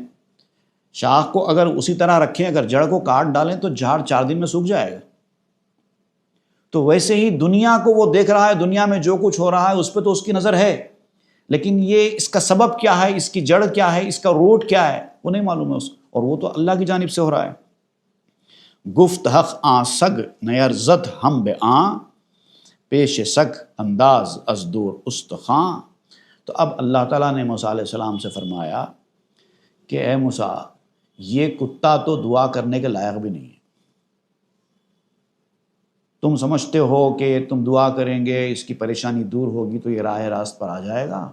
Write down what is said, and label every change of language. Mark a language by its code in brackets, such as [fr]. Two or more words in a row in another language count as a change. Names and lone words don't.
[ur] شاخ کو اگر اسی طرح رکھیں، اگر جڑ کو کاٹ ڈالیں تو جھاڑ 4 دن میں سوکھ جائے گا. تو ویسے ہی دنیا کو وہ دیکھ رہا ہے، دنیا میں جو کچھ ہو رہا ہے اس پہ تو اس کی نظر ہے، لیکن یہ اس کا سبب کیا ہے، اس کی جڑ کیا ہے، اس کا روٹ کیا ہے، وہ نہیں معلوم ہے اس کو. اور وہ تو اللہ کی جانب سے ہو رہا ہے. [fa] گفت حق آں سگ نیرزت ہم بے آں، پیش سگ انداز از دور استخاں. [ur] تو اب اللہ تعالیٰ نے موسیٰ [ar] علیہ السلام [ur] سے فرمایا کہ اے موسیٰ، یہ کتا تو دعا کرنے کے لائق بھی نہیں ہے. تم سمجھتے ہو کہ تم دعا کریں گے اس کی پریشانی دور ہوگی تو یہ راہ راست پر آ جائے گا؟